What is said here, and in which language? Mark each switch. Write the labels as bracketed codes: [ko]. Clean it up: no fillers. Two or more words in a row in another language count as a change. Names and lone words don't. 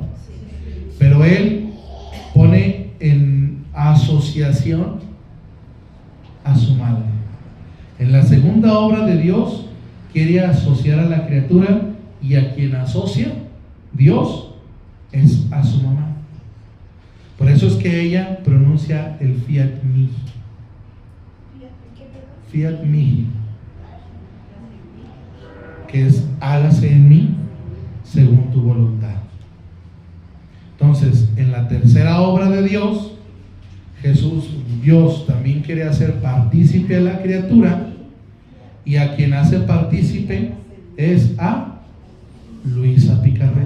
[es] Pero Él pone en asociación a su madre. En la segunda obra de Dios quiere asociar a la criatura, y a quien asocia Dios es a su mamá. Por eso es que ella pronuncia el [la] fiat mihi. Fiat mihi, [es] que es hágase en mí según tu voluntad. Entonces, en la tercera obra de Dios, Dios también quiere hacer partícipe a la criatura, y a quien hace partícipe es a Luisa Picarreta.